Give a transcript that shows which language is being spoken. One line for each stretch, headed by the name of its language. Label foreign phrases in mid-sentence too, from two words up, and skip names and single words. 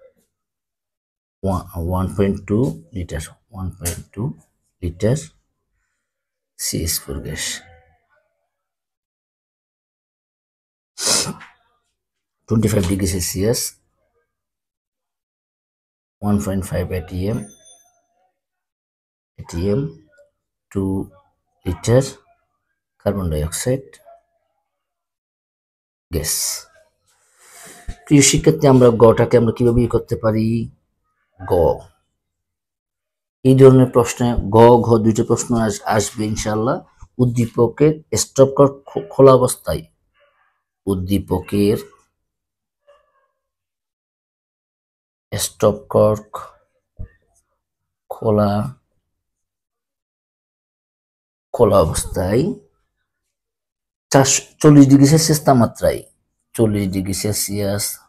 English: 1.2 liter 1.2 liter CH4 gas 25 degree Celsius 1.5 ATM 2 liter carbon dioxide গ্যাস।
Bangla: প্রিয় শিক্ষার্থী, আমরা গটাকে আমরা কিভাবে করতে পারি? গ এই ধরনের প্রশ্নে গ ঘ দুইটা প্রশ্ন আসবে ইনশাআল্লাহ। উদ্দীপকের স্টপ খোলা অবস্থায়, উদ্দীপকের
English: stop cork
Bangla: খোলা অবস্থায় 40
English: degree Celsius
Bangla: তাপমাত্রায় 40
English: degree Celsius